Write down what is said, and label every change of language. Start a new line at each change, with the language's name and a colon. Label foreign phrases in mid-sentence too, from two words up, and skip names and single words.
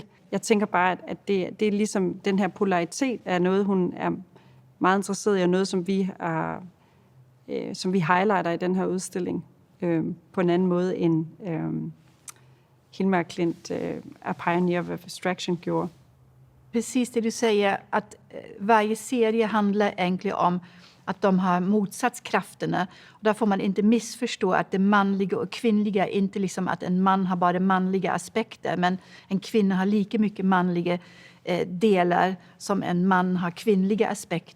Danish: Jeg tænker bare, at det er ligesom den her polaritet er noget, hun er meget interesseret i, og noget, som vi highlighter i den her udstilling på en anden måde, end Hilma af Klint A Pioneer of Abstraction gjorde.
Swedish: Precis det du säger, att varje serie handlar egentligen om att de har motsatskrafterna. Och där får man inte missförstå att det manliga och kvinnliga är inte liksom att en man har bara manliga aspekter, men en kvinna har lika mycket manliga delar som en man har kvinnliga aspekter.